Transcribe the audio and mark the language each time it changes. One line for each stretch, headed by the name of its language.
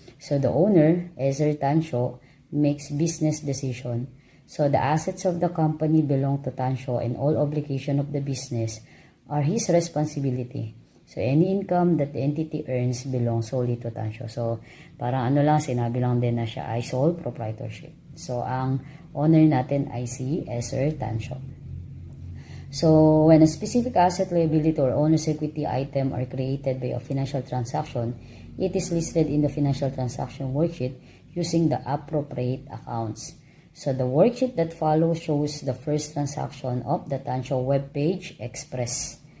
English: So the owner, Ezra Tansho, makes business decision. So the assets of the company belong to Tansho and all obligation of the business are his responsibility. So any income that the entity earns belongs solely to Tansho.
Filipino: So parang sinabi lang din na siya ay sole proprietorship. So ang owner natin ay si Ezra Tansho.
English: So when a specific asset, liability, or owner's equity item are created by a financial transaction, it is listed in the financial transaction worksheet using the appropriate accounts. So the worksheet that follows shows the first transaction of the Tansho Webpage Express.